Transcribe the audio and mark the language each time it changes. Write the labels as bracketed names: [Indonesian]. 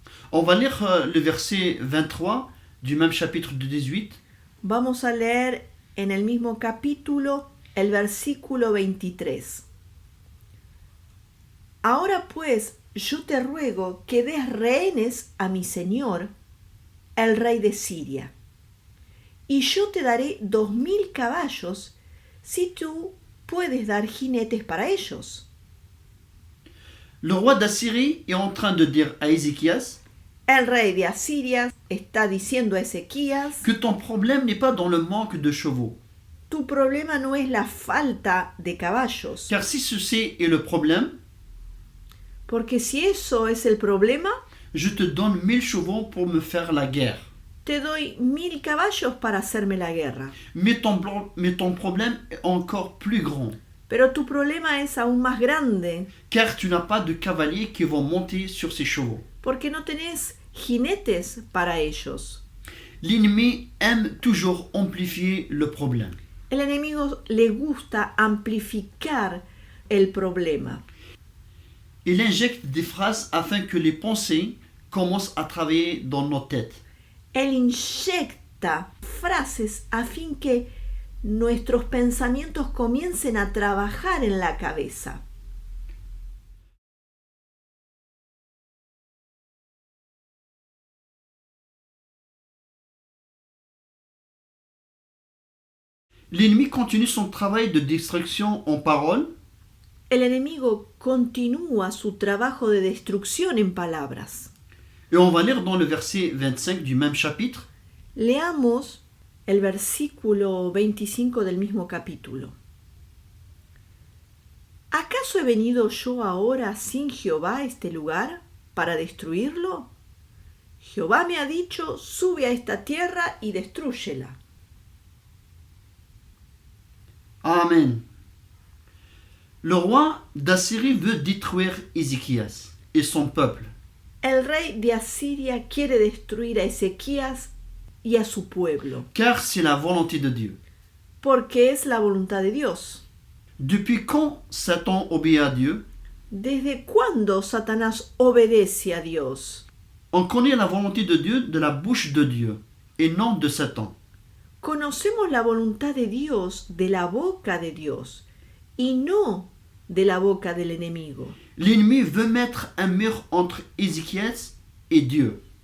[French] On va lire le verset 23 du même chapitre de 18. [Spanish] Vamos a leer en el mismo capítulo el versículo 23. Ahora pues yo te ruego que des rehenes a mi señor, el rey de Siria, y yo te daré 2000 caballos si tú puedes dar jinetes para ellos. [French] Le roi d'Assyrie est en train de dire à Ézéchias [Spanish] El rey de Asiria está diciendo a Ezequías, [French] que ton problème n'est pas dans le manque de chevaux. [Spanish] tu problema no es la falta de caballos, [French] Car si ceci est le problème, [Spanish] porque si eso es el problema, [French] je te donne 1000 chevaux pour me faire la guerre. [Spanish] te doy 1000 caballos para hacerme la guerra. [French] Mais ton problème est encore plus grand. [Spanish] Pero tu problema es aún más grande, [French] Car tu n'as pas de cavaliers qui vont monter sur ces chevaux. [Spanish] porque no tenés jinetes para ellos. [French] L'ennemi aime toujours amplifier le problème. [Spanish] El enemigo le gusta amplificar el problema. [French] Il injecte des phrases afin que les pensées commencent à travailler dans nos têtes. [Spanish] Él inyecta frases a fin que nuestros pensamientos comiencen a trabajar en la cabeza. [French] L'ennemi continue son travail de destruction en parole. [Spanish] El enemigo continúa su trabajo de destrucción en palabras. [French] Et on va lire dans le verset 25 du même chapitre. [Spanish] Leamos el versículo 25 del mismo capítulo. ¿Acaso he venido yo ahora sin Jehová a este lugar para destruirlo? Jehová me ha dicho, sube a esta tierra y destrúyela. Amen. [French] Le roi d'Assyrie veut détruire Ézéchias et son peuple. [Spanish] El rey de Asiria quiere destruir a Ezequías y a su pueblo, [French] Car c'est la volonté de Dieu. [Spanish] porque es la voluntad de Dios. [French] Depuis quand Satan obéit à Dieu? [Spanish] ¿Desde cuándo Satanás obedece a Dios? [French] On connaît la volonté de Dieu de la bouche de Dieu et non de Satan. [Spanish] Conocemos la voluntad de Dios de la boca de Dios y no de la boca del enemigo. [French] L'ennemi veut mettre un mur entre Ézéchias et Dieu.